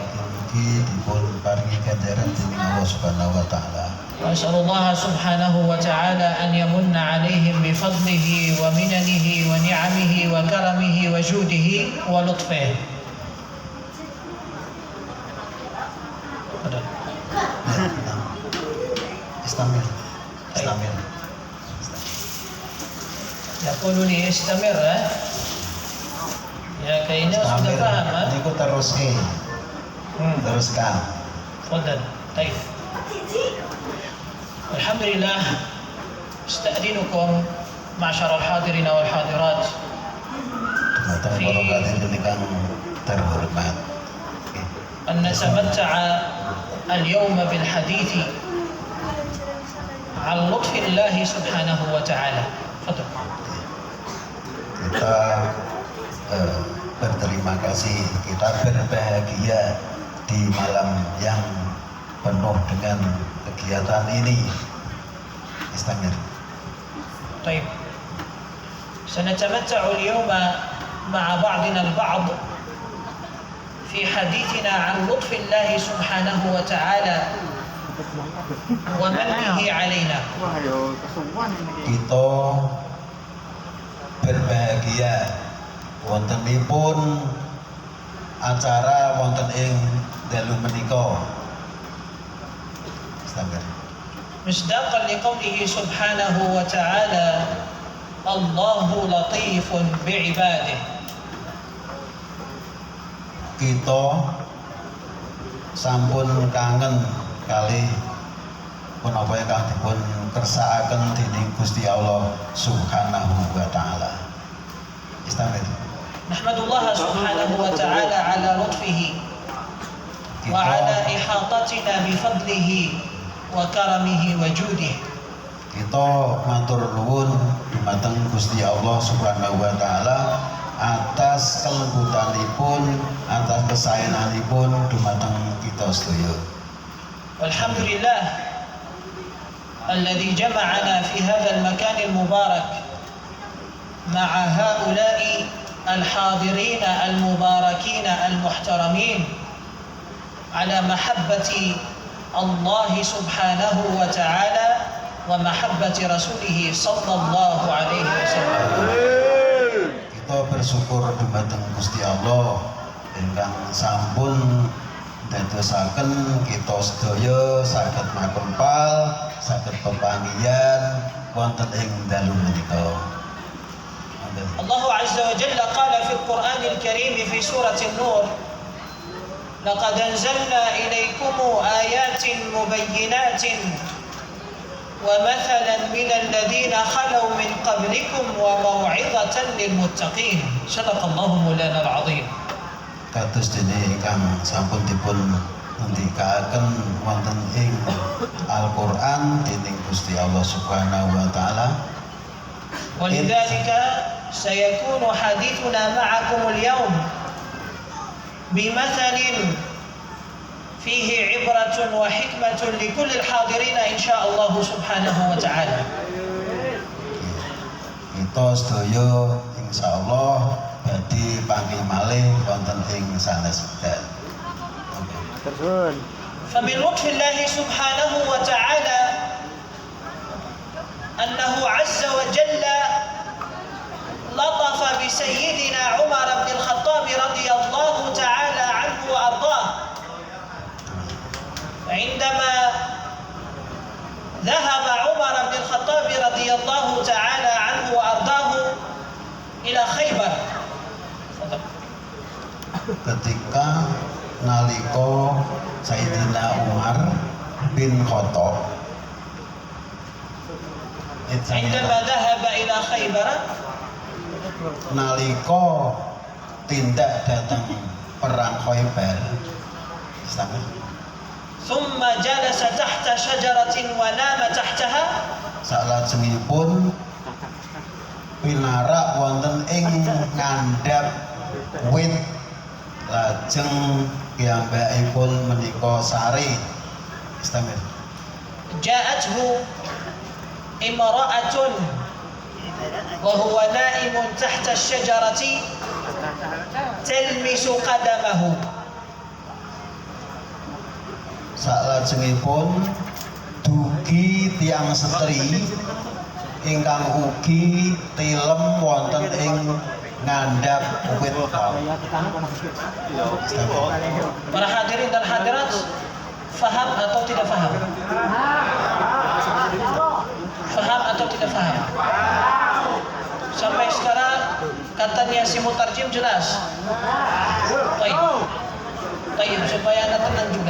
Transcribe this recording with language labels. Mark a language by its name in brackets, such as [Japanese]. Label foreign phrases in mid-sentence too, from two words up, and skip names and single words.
[Arabic] وأسأل الله سبحانه وتعالى أن يمن عليهم بفضله ومننه ونعمه وكرمه وجوده ولطفه. Istamir. يقول لي استمر, [Indonesian] ya kayaknya sudah paham. Ini ku teruskan. Teruskan. Tafadhal. Baik. [Arabic] Alhamdulillah, استأذنكم معشر الحاضرين والحاضرات [Indonesian] terhormat [Arabic] أن نتمتع اليوم بالحديث عن لطف الله سبحانه وتعالى. تفضل. [Indonesian] Kita berterima kasih, kita berbahagia di malam yang penuh dengan kegiatan ini. [Arabic] Istamir. طيب، سنتمتع اليوم مع بعضنا البعض في حديثنا عن لطف الله سبحانه وتعالى ومنه علينا. [Indonesian] Kita berbahagia [Javanese] wontenipun acara wonten ing dalu menika. [Arabic] Istamir. مصداقا لقوله سبحانه وتعالى الله لطيف بعباده. [Javanese] Kita sampun kangen kali punapa ingkang dipun kersakaken dening Gusti Allah [Arabic] سبحانه وتعالى. Istamir. نحمد الله سبحانه وتعالى على لطفه وعلى إحاطتنا بفضله وكرمه وجوده. [Javanese] Kita matur nuwun dumateng Gusti Allah [Arabic] سبحانه وتعالى [Javanese] atas kelembutanipun, atas kesayanganipun dumateng kita sedaya. [Arabic] والحمد لله الذي جمعنا في هذا المكان المبارك مع هؤلاء الحاضرين المباركين المحترمين على محبة الله سبحانه وتعالى ومحبة رسوله صلى الله عليه وسلم. [Javanese] Kita bersyukur dumateng Gusti Allah ingkang sampun dadosaken kita sedaya saged makempal, saged pepanggihan wonten ing dalu menika. [Arabic] الله عز وجل قال في القرآن الكريم في سورة النور: لقد أنزلنا إليكم آيات مبينات ومثلا من الذين خلوا من قبلكم وموعظة للمتقين. صدق الله مولانا العظيم. [Javanese] Kados dene ingkang sampun dipun ngendikaken wonten ing Al-Qur'an dening Gusti Allah [Arabic] سبحانه وتعالى. ولذلك سيكون حديثنا معكم اليوم بمثل فيه عبرة وحكمة لكل الحاضرين إن شاء الله سبحانه وتعالى. [Javanese] Kita sedaya insyaallah badhe panggih malih wonten ing sanes wekdal. [Arabic] فمن لطف الله سبحانه وتعالى أنه عز وجل لطف بسيدنا عمر بن الخطاب رضي الله تعالى عنه وأرضاه عندما ذهب عمر بن الخطاب رضي الله تعالى عنه وأرضاه إلى خيبر. [Javanese] Ketika nalika Sayyidina Umar bin Khattab [Arabic] عندما ذهب إلى خيبر [Javanese] nalika tindak datang perang Khaybar [Arabic] ثم جلس تحت شجرة ونام تحتها. [Javanese] salajengipun pinarak wonten ing ngandhap wit lajeng piyambakipun menika sare istamir. [Arabic] جاءته امرأة وهو نائم تحت الشجرة تلمس قدمه. [Javanese] Salajengipun dugi tiyang setri ingkang ugi tilem wonten ing ngandhap wit. [Indonesian] Para hadirin dan hadirat, faham atau tidak faham? Faham atau tidak faham? Sampai sekarang katanya si mutarjim jelas. Baik. Baik, supaya anda tenang juga.